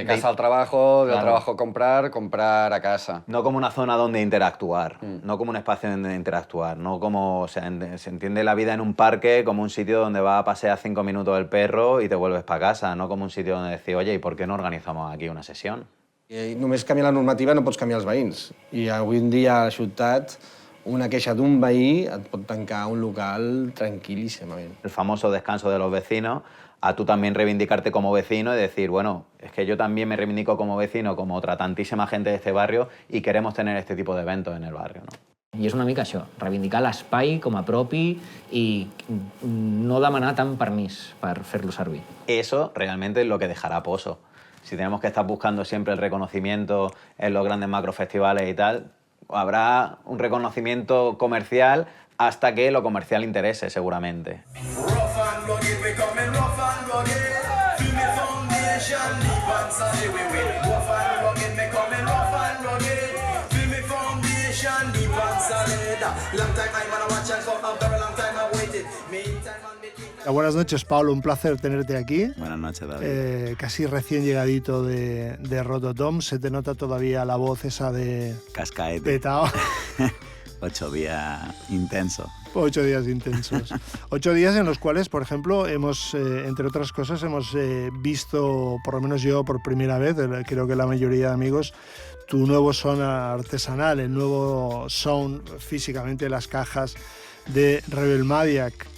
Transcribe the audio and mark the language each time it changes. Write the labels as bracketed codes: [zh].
[es] De casa al trabajo, del trabajo a comprar a casa. No como una zona donde interactuar, no como un espacio donde interactuar, no como... O sea, se entiende la vida en un parque como un sitio donde va a pasear 5 minutos el perro y te vuelves para casa, no como un sitio donde decir, oye, ¿y por qué no organizamos aquí una sesión? [ca] I només canviar la normativa no pots canviar els veïns. I avui en dia a la ciutat una queixa d'un veí et pot tancar un local tranquilísimamente. [es] El famoso descanso de los vecinos, a tú también reivindicarte como vecino y decir, bueno, es que yo también me reivindico como vecino, como otra tantíssima gente de este barrio, y queremos tener este tipo de eventos en el barrio, ¿no? [ca] I és una mica això, reivindicar l'espai com a propi i no demanar tant permís per fer-lo servir. [es] Eso realmente es lo que dejará Pozo. Si tenemos que estar buscando siempre el reconocimiento en los grandes macrofestivales y tal, habrá un reconocimiento comercial hasta que lo comercial interese, seguramente. [en] rugged, we coming rough and rugged. Feel me foundation deep and solid, we rough and rugged, we coming rough and rugged. Feel me foundation deep and solid. Long time I'm gonna watch and for a very long time I waited. Meantime I'm making... [es] Buenas noches, Pablo, un placer tenerte aquí. Buenas noches, David. Casi recién llegadito de Rototom, se te nota todavía la voz esa de... Cascaete. Petao. 8 días intensos. 8 días intensos. 8 días en los cuales, por ejemplo, hemos, entre otras cosas, hemos visto, por lo menos yo por primera vez, creo que la mayoría de amigos, tu nuevo sound artesanal, el nuevo sound físicamente, las cajas de Rebel Maniac.